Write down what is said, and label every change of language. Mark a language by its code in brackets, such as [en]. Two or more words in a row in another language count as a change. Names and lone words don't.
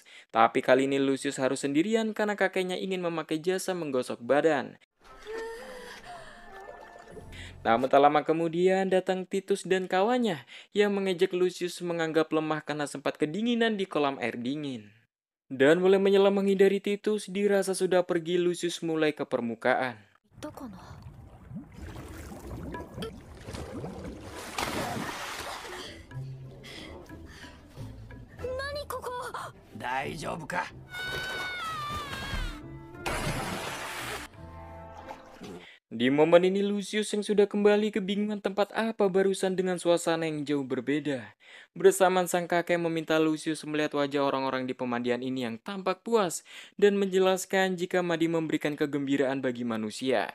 [id] Tapi kali ini Lucius harus sendirian karena kakeknya ingin memakai jasa menggosok badan. Namun tak lama kemudian datang Titus dan kawannya yang mengejek Lucius menganggap lemah karena sempat kedinginan di kolam air dingin. Dan mulai menyelam menghindari Titus, dirasa sudah pergi Lucius mulai ke permukaan. [ja] どこの。何ここ。大丈夫か。 [id] Di momen ini Lucius yang sudah kembali kebingungan tempat apa barusan dengan suasana yang jauh berbeda. Bersamaan sang kakek meminta Lucius melihat wajah orang-orang di pemandian ini yang tampak puas dan menjelaskan jika mandi memberikan kegembiraan bagi manusia.